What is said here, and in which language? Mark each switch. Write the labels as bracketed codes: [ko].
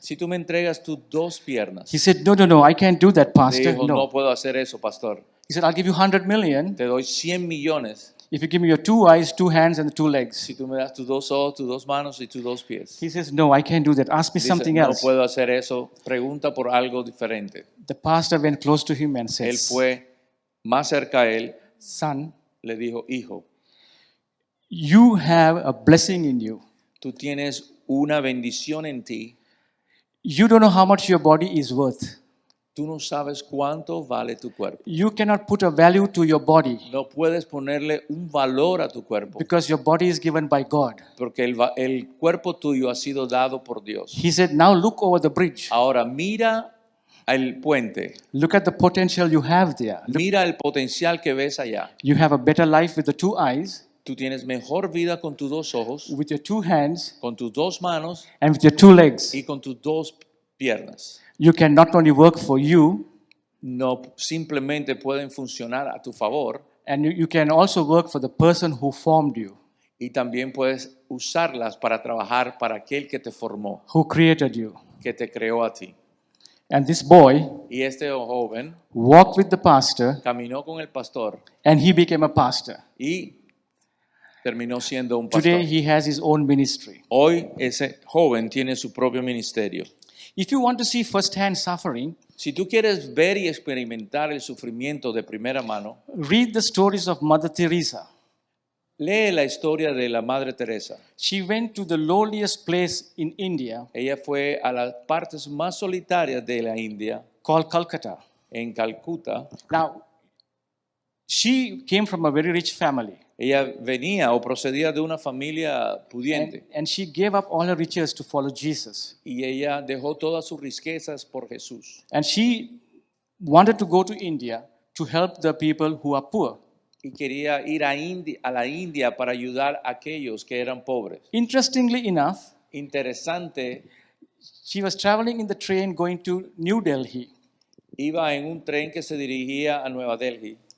[es] si tú me entregas tus 2 piernas. [en] He said, No, I can't do that, [es] Le [en] pastor. [es] dijo, [en] No. [es] no puedo hacer eso, pastor. [en] He said, "I'll give you 100 million [es] Te doy 100 millones [en] if you give me your 2 eyes, 2 hands, and 2 legs." [es] si tú me das tus 2 ojos, tus 2 manos y tus 2 pies. [en] He says, "No, I can't do that. Ask me [es] Dice, [en] something [es] no [en] else." [es] puedo hacer eso. Pregunta por algo diferente. [en] The pastor went close to him and [es] Él [en] says, [es] fue más cerca a él. [en] "Son, [es] Le dijo, hijo, [en] you have a blessing in you. [es] tú tienes una bendición en ti. [en] You don't know how much your body is worth. [es] Tú no sabes cuánto vale tu cuerpo. [en] You cannot put a value to your body [es] No puedes ponerle un valor a tu cuerpo [en] because your body is given by God." [es] porque el cuerpo tuyo ha sido dado por Dios. [en] He said, "Now look over the bridge. [es] Ahora mira al puente. [en] Look at the potential you have there. Look, [es] Mira el potencial que ves allá. [en] you have a better life with the 2 eyes, [es] Tú tienes mejor vida con tus 2 ojos, [en] with your 2 hands, [es] con tus 2 manos [en] and with your 2 legs. [es] y con tus 2 piernas. [en] You can not only work for you, [es] No simplemente pueden funcionar a tu favor, [en] and you can also work for the person who formed you, [es] y también puedes usarlas para trabajar para aquel que te formó, [en] who created you. [es] que te creó a ti. [en] And this boy [es] Y este joven [en] walked with the pastor, [es] caminó con el pastor [en] and he became a pastor. [es] y terminó siendo un pastor. [en] Today he has his own ministry. [es] Hoy ese joven tiene su propio ministerio. [en] If you want to see first-hand suffering, [es] Si tú quieres ver y experimentar el sufrimiento de primera mano, [en] read the stories of Mother Teresa. [es] lee la historia de la Madre Teresa. [en] She went to the lowliest place in India [es] Ella fue a las partes más solitarias de la India, [en] called Calcutta. [es] en Calcuta. [en] Now, she came from a very rich family, [es] Ella venía o procedía de una familia pudiente [en] and she gave up all her riches to follow Jesus. [es] y ella dejó todas sus riquezas por Jesús. [en] And she wanted to go to India to help the people who are poor. [es] Y quería ir a la India para ayudar a aquellos que eran pobres. [en] Interestingly enough, [es] Interesante, [en] she was traveling in the train going to New Delhi [es] iba en un tren que se dirigía a Nueva Delhi